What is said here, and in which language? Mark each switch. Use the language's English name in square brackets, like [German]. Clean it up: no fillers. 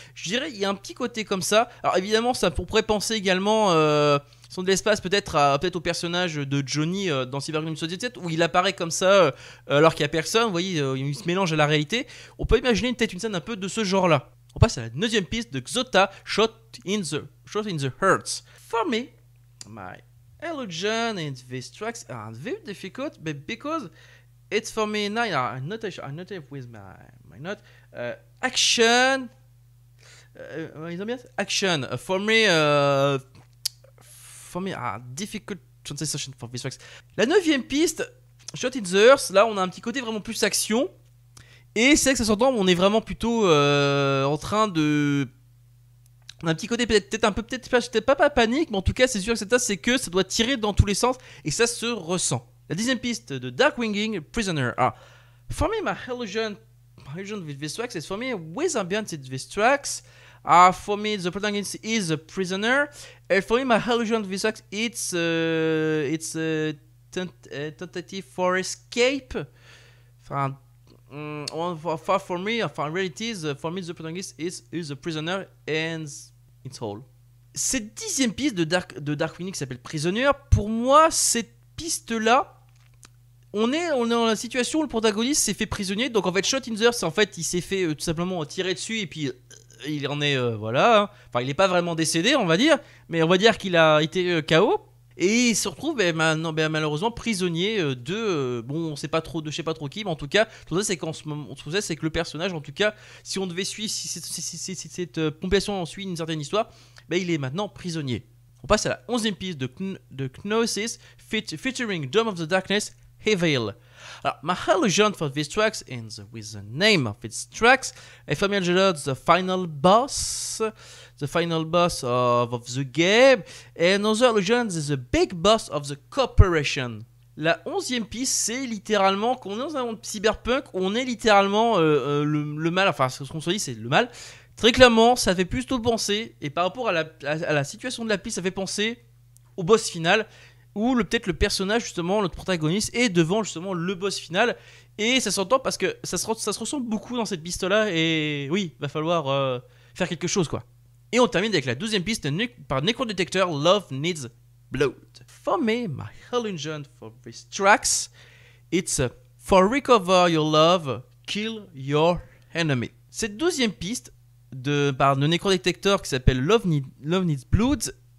[French] Je dirais, il y a un petit côté comme ça. Alors évidemment, ça pourrait penser également son de l'espace peut-être au personnage de Johnny dans Cyberpunk 2077, où il apparaît comme ça alors qu'il n'y a personne, vous voyez, il se mélange à la réalité. On peut imaginer peut-être une scène un peu de ce genre-là. On passe à la neuvième piste de Xota, Shot in the Hearts. [English] For me, my illusion in these tracks are very difficult, but because it's for me now, I noted with my note, action, action, for me, difficult translation for these tracks. [French] La neuvième piste, Shot in the Earth, là on a un petit côté vraiment plus action. Et c'est vrai que ça s'entend, on est vraiment plutôt en train de... On a un petit côté peut-être pas panique, mais en tout cas c'est sûr que c'est que ça doit tirer dans tous les sens et ça se ressent. La dixième piste de Darkwing Prisoner. [English] For me, my illusion with these tracks is for me with ambient in these tracks. For me, the protagonist is a prisoner. And for me, my illusion with these tracks, it's a tentative for escape. For me, reality, for me, the protagonist is a prisoner and it's all. [French] Cette dixième piste de Darkwing qui s'appelle Prisoner, pour moi, cette piste-là, on est dans la situation où le protagoniste s'est fait prisonnier. Donc en fait, Shot in the Earth, en fait, il s'est fait tout simplement tirer dessus et puis il en est voilà. Enfin, il n'est pas vraiment décédé, on va dire, mais on va dire qu'il a été KO. Et il se retrouve malheureusement prisonnier on sait pas trop je sais pas trop qui, mais en tout cas tout ça c'est c'est que le personnage, en tout cas si on devait suivre, si cette compilation suit une certaine histoire, il est maintenant prisonnier. On passe à la 11e piste de Gnosis featuring Dome of the Darkness, Evil. [English] Alors, my illusion for these tracks ends with the name of its tracks. A familiar the final boss of the game. And other illusion is the big boss of the corporation. [French] La 11e piste, c'est littéralement qu'on est dans un monde cyberpunk, on est littéralement le mal, enfin ce qu'on se dit c'est le mal. Très clairement, ça fait plutôt penser, et par rapport à la situation de la piste, ça fait penser au boss final, où peut-être le personnage, justement, notre protagoniste, est devant justement le boss final. Et ça s'entend parce que ça se ressent beaucoup dans cette piste-là. Et oui, va falloir faire quelque chose, quoi. Et on termine avec la 12e piste par Necrodetector, Love Needs Blood. [English] For me, my illusion for these tracks, it's for recover your love, kill your enemy. [French] Cette 12e piste par le Necrodetector qui s'appelle Love Needs Blood